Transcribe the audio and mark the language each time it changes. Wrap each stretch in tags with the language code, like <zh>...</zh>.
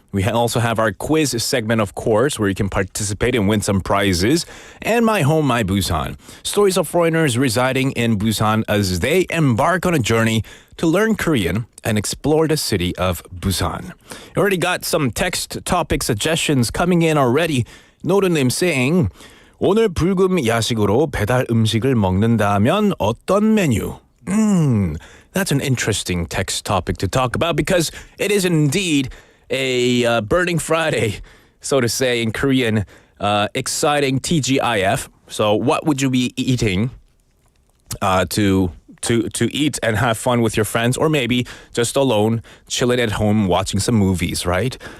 <en>We also have our quiz segment, of course, where you can participate and win some prizes. And My Home, My Busan, stories of foreigners residing in Busan as they embark on a journey to learn Korean and explore the city of Busan. You already got some text topic suggestions coming in already.</en> <ko>노르님</ko> <en>saying,</en> <ko>오늘 불금 야식으로 배달 음식을 먹는다면 어떤 메뉴?</ko> <en>That's an interesting text topic to talk about because it is indeed a Burning Friday, so to say in Korean, exciting TGIF. So what would you be eating to eat and have fun with your friends, or maybe just alone, chilling at home, watching some movies, right?</en>